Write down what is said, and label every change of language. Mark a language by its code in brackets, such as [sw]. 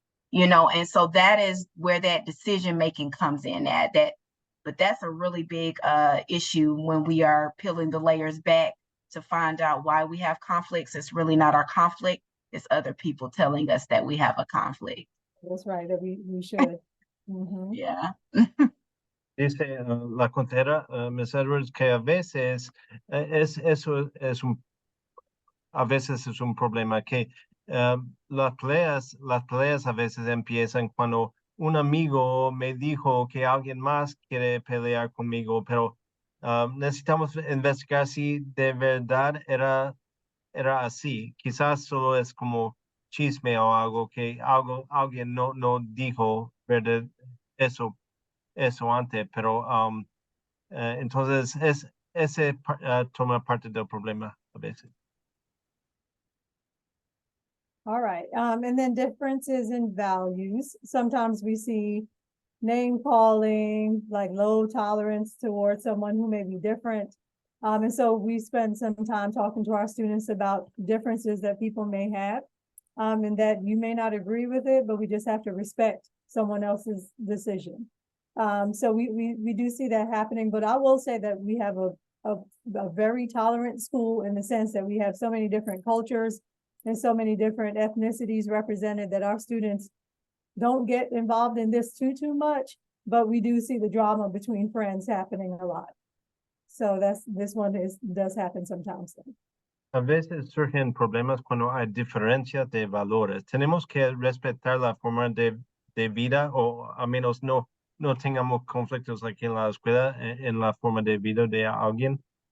[en] You know, and so that is where that decision making comes in but that's a really big issue when we are peeling the layers back to find out why we have conflicts. It's really not our conflict. It's other people telling us that we have a conflict. That's right, that we should. Yeah. [es] Dice la contera, Ms. Edwards, que a veces a veces es un problema que las peleas a veces empiezan cuando un amigo me dijo que alguien más quiere pelear conmigo, pero necesitamos investigar si de verdad era así. Quizás solo es como chisme o algo que alguien no dijo verdad eso antes, pero entonces ese toma parte del problema a veces. [en] All right, and then differences in values. Sometimes we see name calling, like low tolerance towards someone who may be different. And so we spend some time talking to our students about differences that people may have, and that you may not agree with it, but we just have to respect someone else's decision. So we do see that happening, but I will say that we have a very tolerant school in the sense that we have so many different cultures and so many different ethnicities represented that our students don't get involved in this too much, but we do see the drama between friends happening a lot. So this one does happen sometimes. [es] A veces surgen problemas cuando hay diferencia de valores. Tenemos que respetar la forma de vida, o al menos no tengamos conflictos aquí en la escuela en la forma de vida de alguien.